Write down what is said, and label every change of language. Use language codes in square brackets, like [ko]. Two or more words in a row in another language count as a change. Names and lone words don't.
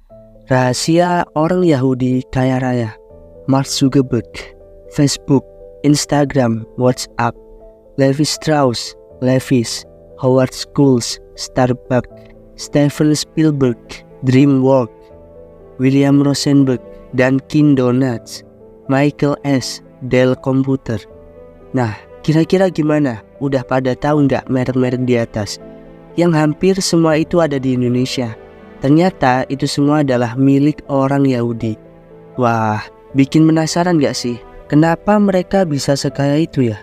[id] Rahasia orang Yahudi kaya raya. Mark Zuckerberg, Facebook, Instagram, WhatsApp, Levi Strauss, Levi's, Howard Schultz, Starbucks, Steven Spielberg, DreamWorks, William Rosenberg, Dunkin Donuts, Michael S, Dell Computer. Nah, kira-kira gimana? Udah pada tahu nggak merek-merek di atas? Yang hampir semua itu ada di Indonesia. Ternyata itu semua adalah milik orang Yahudi. Wah, bikin penasaran nggak sih? Kenapa mereka bisa sekaya itu ya?